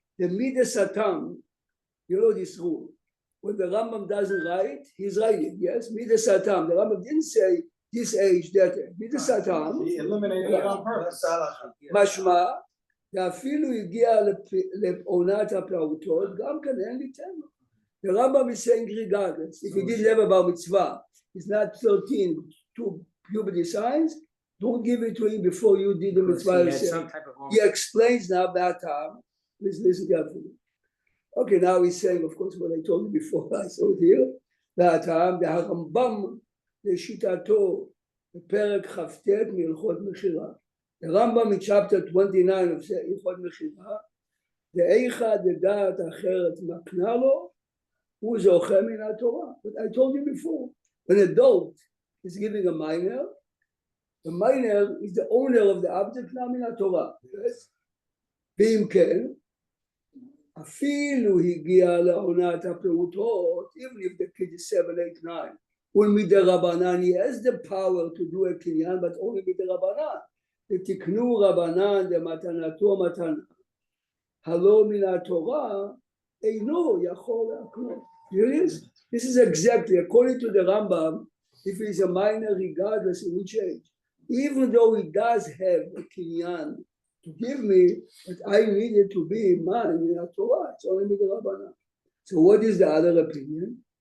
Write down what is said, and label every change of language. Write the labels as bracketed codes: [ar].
[en] The Midas Satam, you know this rule. When the Rambam doesn't write, he's writing, yes? Midas Satam. The Rambam didn't say this age, that age. Midas Satam. He eliminated it on purpose. [he] משמע, ואפילו הגיע לעונת הפעוטות, גם כאן אין לי טענה. [en] The Rambam is saying regardless, if he didn't have a bar mitzvah, he's not 13 to puberty signs, don't give it to him before you did the mitzvah yourself. He explains now that time. Please listen carefully. Okay, now he's saying, of course, what I told you before, I saw it here. [he] that time, the Rambam, לשיטתו, בפרק כ"ט מהלכות מכירה. The Rambam in chapter 29 of הלכות מכירה, ואיכה דעת אחרת מקנה לו, הוא זוכה מן התורה. [en] But I told you before, an adult is giving a minor, the minor is the owner of the object now מן התורה. Yes? ואם כן, אפילו הגיע לעונת הפעוטות, even if the kid is 7, 8, 9, ומדרבנן, he has the power to do a קניין, but only מדרבנן. [he] ותקנו רבנן דמתנתו מתנה. הלא מן התורה, אינו יכול להקנות. [en] This is exactly, according to the Rambam, if he's a minor, regardless of which age, even though he does have a kinyan to give me, but I need it to be mine in the Torah, it's only with the Rabbanah. So what is the other opinion?